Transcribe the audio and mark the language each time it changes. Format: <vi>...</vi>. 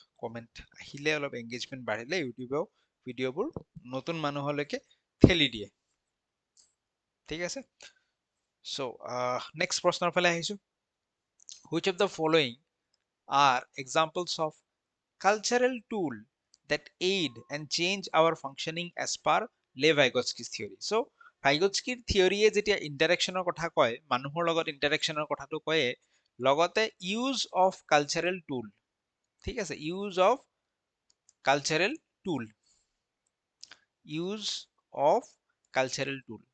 <as>Comment আহিলে অলপ engagement বাঢ়িলে ইউটিউবেও ভিডিঅ'বোৰ নতুন মানুহলৈকে ঠেলি দিয়ে, ঠিক আছে। সো নেক্সট প্ৰশ্নৰ ফালে আহিছো।</as> <en>Which of the following are examples of cultural tool that aid and change our functioning as per Lev Vygotsky's theory?</en> <as>So Vygotskyৰ থিয়ৰিয়ে যেতিয়া ইন্টাৰেকশনৰ কথা কয়, মানুহৰ লগত ইন্টাৰেকশনৰ কথাটো কয়, লগতে ইউজ অফ কালচাৰেল টুল, ঠিক আছে, use of cultural tool, use of cultural tool.</as>